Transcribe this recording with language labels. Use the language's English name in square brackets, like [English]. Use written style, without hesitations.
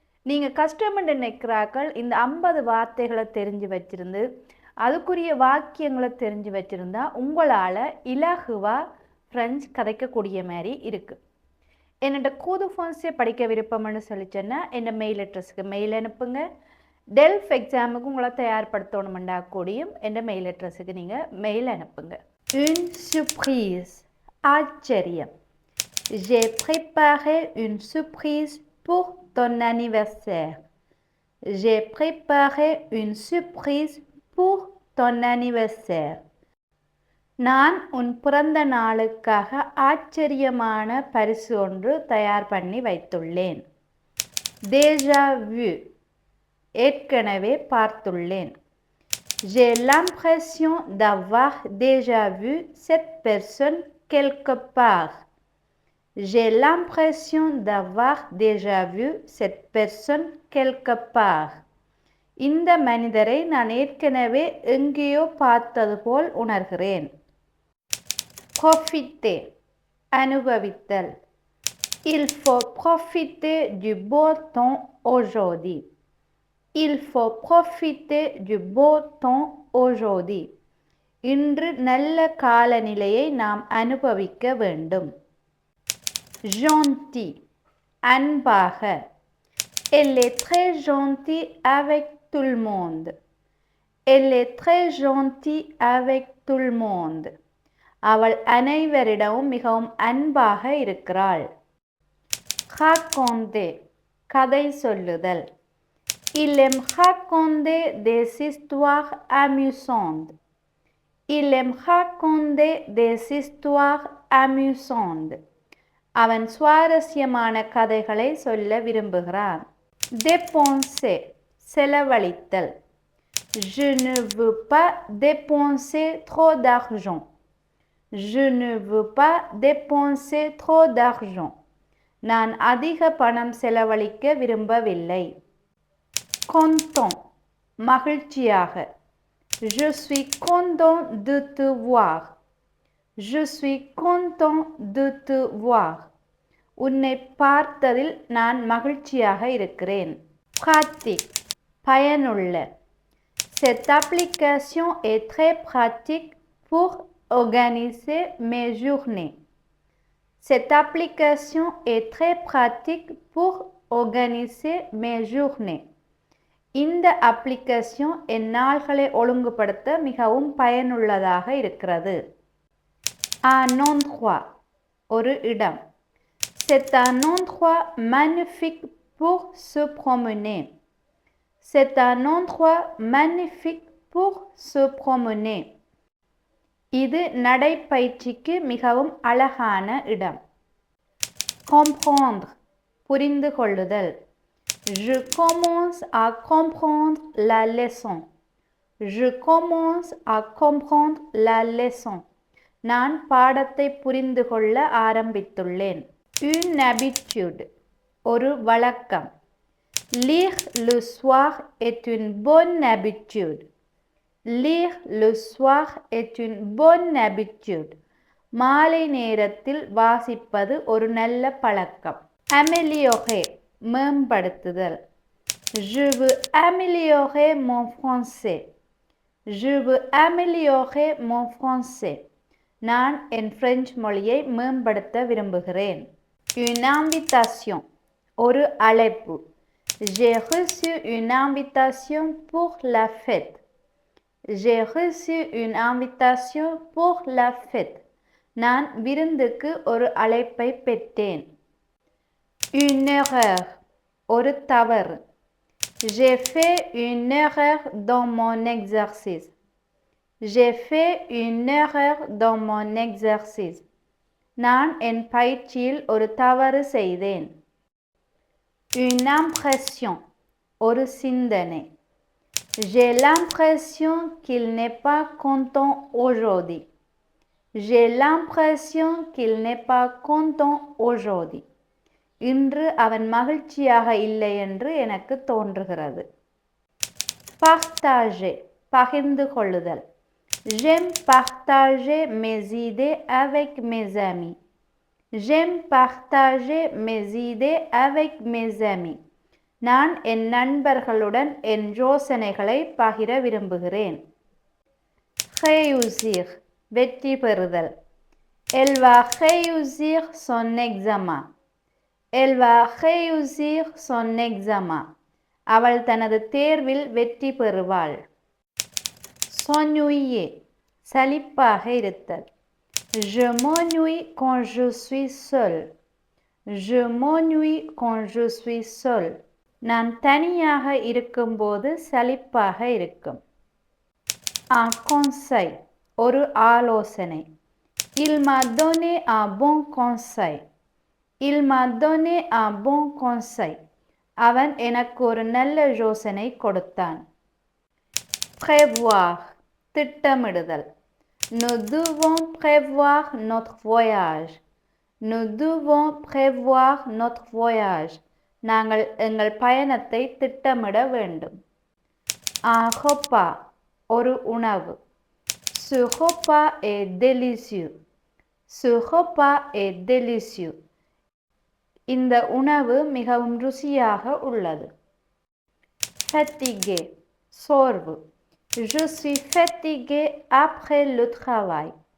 [Tamil] நீங்கள் கஷ்டம்னு நினைக்கிறாக்கள் இந்த 50 வார்த்தைகளை தெரிஞ்சு வச்சிருந்து அதுக்குரிய வாக்கியங்களை தெரிஞ்சு வச்சுருந்தா உங்களால் இலகுவாக ஃப்ரெஞ்ச் கதைக்கக்கூடிய மாதிரி இருக்குது. என்னோட கூது ஃபான்ஸே படிக்க விருப்பம்னு சொல்லிச்சேன்னா என் மெயில் அட்ரஸுக்கு மெயில் அனுப்புங்க. டெல்ஃப் எக்ஸாமுக்கு உங்களை தயார்படுத்தணுமெண்டா கூடியும் என் மெயில் அட்ரஸுக்கு நீங்கள் மெயில் அனுப்புங்க. [French] Une surprise, [Tamil] ஆச்சரியம். [French] J'ai préparé une surprise pour ton anniversaire. J'ai préparé une surprise pour ton anniversaire. [Tamil] நான் உன் பிறந்த நாளுக்காக ஆச்சரியமான பரிசு ஒன்று தயார் பண்ணி வைத்துள்ளேன். [French] Déjà vu, [Tamil] ஏற்கனவே பார்த்துள்ளேன். [French] J'ai l'impression d'avoir déjà vu cette personne quelque part. J'ai l'impression d'avoir déjà vu cette personne quelque part. [Tamil] இந்த மனிதரை நான் ஏற்கனவே எங்கேயோ பார்த்தது போல் உணர்கிறேன். [French] Profiter, [Tamil] அனுபவித்தல். [French] Il faut profiter du beau temps aujourd'hui. Il faut profiter du beau temps aujourd'hui. [Tamil] இன்று நல்ல காலநிலையை நாம் அனுபவிக்க வேண்டும். [French] Gentil, [Tamil] அன்பாக. [French] Elle est très gentille avec tout le monde. Elle est très gentille avec tout le monde. [Tamil] அவள் அனைவரிடமும் மிகவும் அன்பாக இருக்கிறாள். [French] Raconter, [Tamil] கதை சொல்லுதல். [French] Il aime raconter des histoires amusantes. Il aime raconter des histoires amusantes. [Tamil] அவன் சுவாரஸ்யமான கதைகளை சொல்ல விரும்புகிறான். [French] Dépenser, [Tamil] செலவழித்தல். [French] Je ne veux pas dépenser trop d'argent. Je ne veux pas dépenser trop d'argent. [Tamil] நான் அதிக பணம் செலவழிக்க விரும்பவில்லை. [French] Content, [Tamil] மகிழ்ச்சியாக. [French] Je suis content de te voir. Je suis content de te voir. [Tamil] உன்னை பார்த்ததில் நான் மகிழ்ச்சியாக இருக்கிறேன். [French] Pratique, [Tamil] பயனுள்ள. [French] Cette application est très pratique pour organiser mes journées. Cette application est très pratique pour organiser mes journées. [Tamil] இந்த application என் நாள்களை ஒழுங்குபடுத்த மிகவும் பயனுள்ளதாக இருக்கிறது. [French] Un endroit, [Tamil] ஒரு இடம். [French] C'est un endroit magnifique pour se promener. C'est un endroit magnifique pour se promener. [Tamil] இது நடைப்பயிற்சிக்கு மிகவும் அழகான இடம். [French] Comprendre, [Tamil] புரிந்து கொள்ளுதல். [French] Je commence à comprendre la leçon. Je commence à comprendre la leçon. [Tamil] நான் பாடத்தை புரிந்து கொள்ள ஆரம்பித்துள்ளேன். [French] Une habitude, [Tamil] ஒரு வழக்கம். [French] Lire le soir est une bonne habitude. Lire le soir est une bonne habitude. [Tamil] மாலை நேரத்தில் வாசிப்பது ஒரு நல்ல பழக்கம். [French] Améliorer, [Tamil] மேம்படுத்துதல். [French] Je veux améliorer mon français. Je veux améliorer mon français. [Tamil] நான் என் பிரெஞ்சு மொழியை மேம்படுத்த விரும்புகிறேன். [French] Une invitation, [Tamil] ஒரு அழைப்பு. [French] J'ai reçu une invitation pour la fête. J'ai reçu une invitation pour la fête. [Tamil] நான் விருந்துக்கு ஒரு அழைப்பை பெற்றேன். [French] Une erreur, [Tamil] ஒரு தவறு. [French] J'ai fait une erreur dans mon exercice. J'ai fait une erreur dans mon exercice. [Tamil] நான் என் பயிற்சியில் ஒரு தவறு செய்தேன். [French] Une impression, [Tamil] ஒரு சிந்தனை. [French] J'ai l'impression qu'il n'est pas content aujourd'hui. J'ai l'impression qu'il n'est pas content aujourd'hui. [Tamil] இன்று அவன் மகிழ்ச்சியாக இல்லை என்று எனக்கு தோன்றுகிறது. [French] partager [Tamil] பகிர்ந்து கொள்ளுதல். [French] J'aime partager mes idées avec mes amis. J'aime partager mes idées avec mes amis. [Tamil] நான் என் நண்பர்களுடன் என் யோசனைகளை பகிர விரும்புகிறேன். [French] Réussir [Tamil] வெற்றி பெறுதல். [French] Elle va réussir son examen. Elle va réussir son examen. [Tamil] அவள் தனது தேர்வில் வெற்றி பெறுவாள். [French] S'ennuyer [Tamil] சலிப்பாக இருத்தல். [French] Je m'ennuie quand je suis seul. Je m'ennuie quand je suis seul. [Tamil] நான் தனியாக இருக்கும்போது சலிப்பாக இருக்கும். [French] Un conseil [Tamil] ஒரு ஆலோசனை. [French] Il m'a donné un bon conseil. Il m'a donné un bon conseil. [Tamil] அவன் எனக்கு ஒரு நல்ல யோசனை கொடுத்தான். [French] Prévoir [Tamil] திட்டமிடுதல். [French] Nous devons prévoir notre voyage. Nous devons prévoir notre voyage. [Tamil] நாங்கள் எங்கள் பயணத்தை திட்டமிட வேண்டும். [French] Un repas [Tamil] ஒரு உணவு. [French] Ce repas est délicieux. Ce repas est délicieux. [Tamil] இந்த உணவு மிகவும் ருசியாக உள்ளது. [French] Fatigué [Tamil] சோர்வு. [French] Je suis fatigué après le travail.